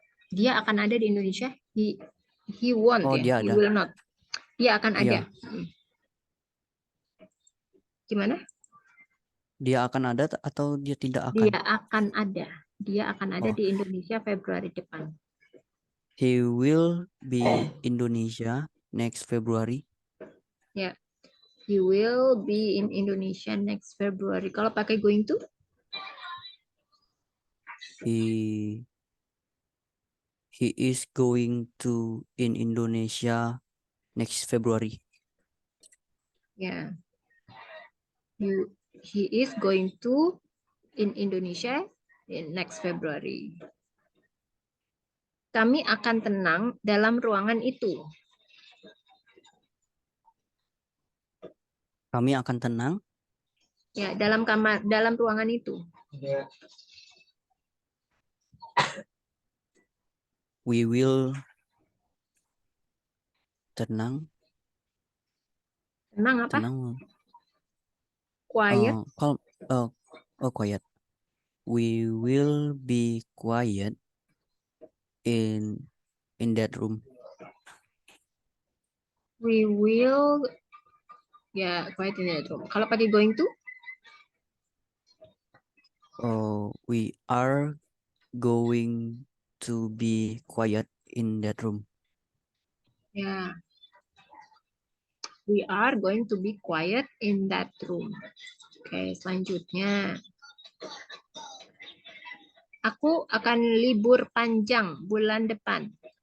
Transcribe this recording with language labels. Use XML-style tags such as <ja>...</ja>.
<id>Dia akan ada di Indonesia.</id> <en>He won't ya.</en> <id>Dia</id> <en>He</en> <id>ada.</id> <en>will not.</en> <id>Dia akan ada. Iya. Gimana? Dia akan ada atau dia tidak akan? Dia akan ada. Dia akan ada di Indonesia Februari depan.</id> <en>He will be Indonesia next February.</en> <id>Ya.</id> <en>He will be in Indonesia next February.</en> <id>Kalau pakai going to?</id> <en>He is going to in Indonesia next February.</en> <id>Ya.</id> <en>He is going to in Indonesia in next February.</en> <id>Kami akan tenang dalam ruangan itu. Kami akan tenang. Ya, dalam kamar, dalam ruangan itu.</id> <en>We will</en> <id>tenang. Tenang apa? Tenang.</id> <en>Quiet. Calm. Quiet. We will be quiet in that room. We will, ya, quiet in that room.</en> <id>Kalau pakai going to?</id> <en>We are going to be quiet in that room.</en> <id>Ya.</id> <en>We are going to be quiet in that room.</en> <id>Oke, selanjutnya. Aku akan libur panjang bulan depan.</id>